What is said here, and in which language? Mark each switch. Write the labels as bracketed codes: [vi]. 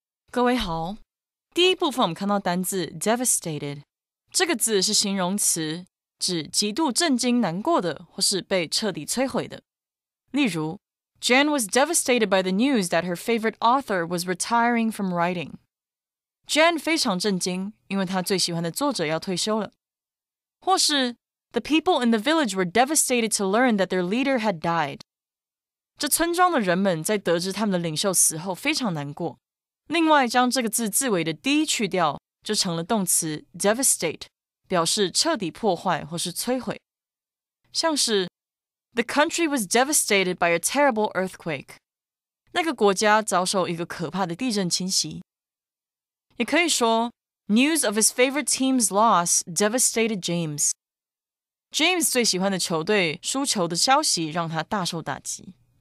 [zh] 各位好，第一部分我们看到单字 devastated， 这个字是形容词，指极度震惊、难过的，或是被彻底摧毁的。例如 [en] Jan was devastated by the news that her favorite author was retiring from writing. [zh] Jan 非常震惊，因为她最喜欢的作者要退休了。或是 [en] The people in the village were devastated to learn that their leader had died. [zh] 这村庄的人们在得知他们的领袖死后非常难过。另外，将这个字字尾的 d 去掉，就成了动词 devastate， 表示彻底破坏或是摧毁。像是 [en] The country was devastated by a terrible earthquake. [zh] 那个国家遭受一个可怕的地震侵袭。也可以说 [en] News of his favorite team's loss devastated James. [zh] James 最喜欢的球队输球的消息让他大受打击。